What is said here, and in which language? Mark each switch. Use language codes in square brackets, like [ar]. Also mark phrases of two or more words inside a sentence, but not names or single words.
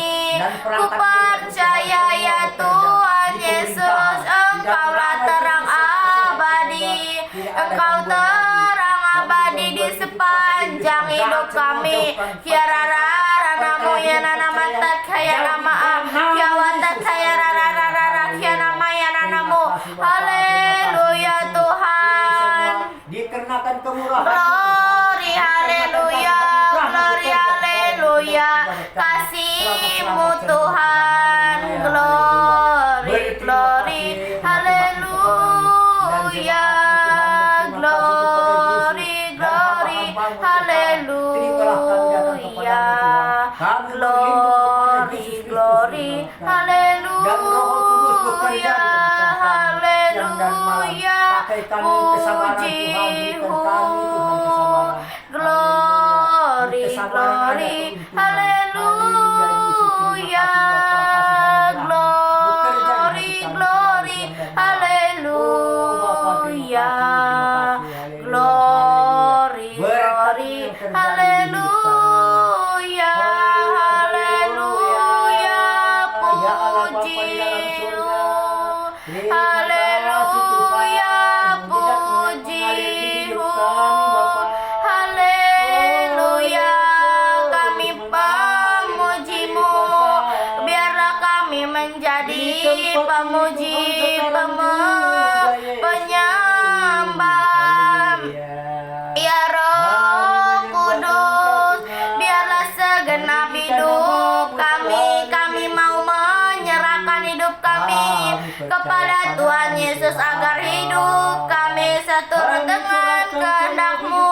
[id] Ku percaya, ya Tuhan Yesus, Engkaulah terang abadi, Engkau terang abadi di sepanjang hidup kami. Ya Rara Namo, ya Nana Mata, ya Nama ya Wata, ya Rara ya Nama, ya Nanamu. Haleluya Tuhan. Dikarenakan kemurahan [en] Glory, haleluya, glory, haleluya. [id] Kasih-Mu Tuhan, [en] glory, glory, haleluya, glory, glory, haleluya, glory, glory, haleluya, haleluya. [id] Puji-Hu, [en] glory, glory, haleluya, glory, glory, haleluya, glory, glory, [id] haleluya, haleluya, puji-Hu, haleluya, puji-Hu, haleluya. Kami pemuji-Mu, biarlah kami menjadi pemuji, penyembah. Ya Roh Kudus, biarlah segenap hidup kami mau menyerahkan hidup kami kepada Tuhan Yesus, agar hidup kami seturut dengan kehendak-Mu.